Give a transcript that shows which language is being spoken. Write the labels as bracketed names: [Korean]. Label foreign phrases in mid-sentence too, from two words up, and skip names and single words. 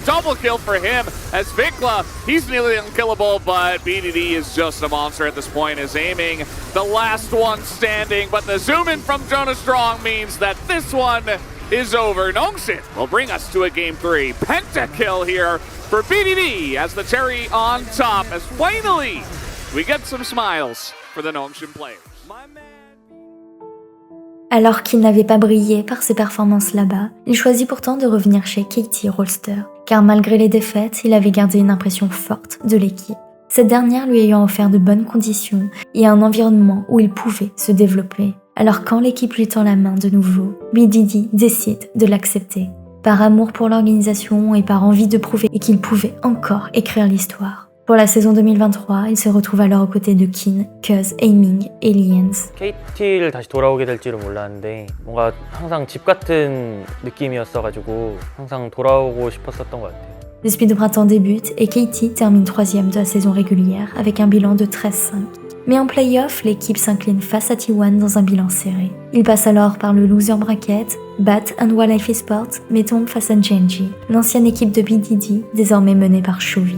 [English] Double kill for him as Vikla, he's nearly unkillable, but BDD is just a monster at this point, is aiming the last one standing. But the zoom in from Jonah Strong means that this one is over. Nongshim will bring us to a game 3. Pentakill here for BDD as the cherry on top, as finally we get some smiles for the Nongshim players. [French] Alors qu'il n'avait pas brillé par ses performances là-bas, il choisit pourtant de revenir chez KT Rolster, car malgré les défaites, il avait gardé une impression forte de l'équipe. Cette dernière lui ayant offert de bonnes conditions et un environnement où il pouvait se développer. Alors quand l'équipe lui tend la main de nouveau, BDD décide de l'accepter, par amour pour l'organisation et par envie de prouver qu'il pouvait encore écrire l'histoire. Pour la saison 2023, il se retrouve alors aux côtés de Kin, Cuz, Aiming et Liens. [Korean] KT를 다시 돌아오게 될 줄은 몰랐는데 뭔가 항상 집 같은 느낌이었어가지고 항상 돌아오고 싶었었던 것 같아요. [French] Le split de printemps débute et KT termine 3e de la saison régulière avec un bilan de 13-5. Mais en play-off, l'équipe s'incline face à T1 dans un bilan serré. Il passe alors par le [English] loser bracket, [French] bat un Wildlife Esports, mais tombe face à Gen.G, l'ancienne équipe de BDD, désormais menée par Chovy.